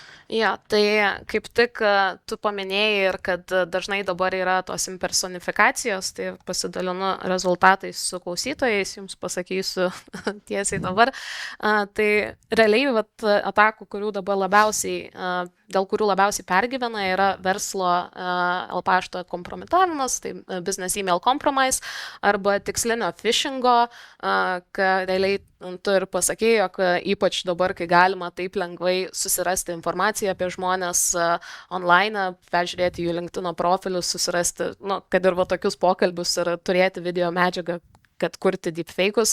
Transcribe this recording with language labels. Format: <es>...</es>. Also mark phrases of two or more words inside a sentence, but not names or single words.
<lt>Tai kaip tik tu paminėjai ir kad dažnai dabar yra tos impersonifikacijos, tai pasidalinu rezultatais su klausytojais, jums pasakysiu tiesiai dabar. Tai realiai atakų, dėl kurių labiausiai pergyvena, yra verslo pašto kompromitavimas, tai</lt> <en>business email compromise,</en> <lt>arba tikslinio phishingo, kad realiai tu ir pasakėjai, jog ypač dabar, kai galima taip lengvai susirasti informaciją apie žmonės online, peržiūrėti jų LinkedIn profilius, susirasti, kad ir tokius pokalbius ir turėti video medžiagą, kad kurti deepfake'us.</lt>